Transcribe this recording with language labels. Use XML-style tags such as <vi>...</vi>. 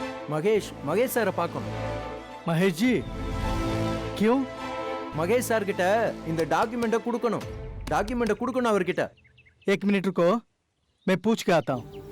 <ta>Mahesh sir பார்க்கணும்.</ta> <hi>महेश जी, क्यों?</hi> <ta>Mahesh sir கிட்ட இந்த டாக்குமெண்ட்டை கொடுக்கணும் அவர்கிட்ட.</ta> <hi>एक मिनट रुको, मैं पूछ के आता हूँ.</hi>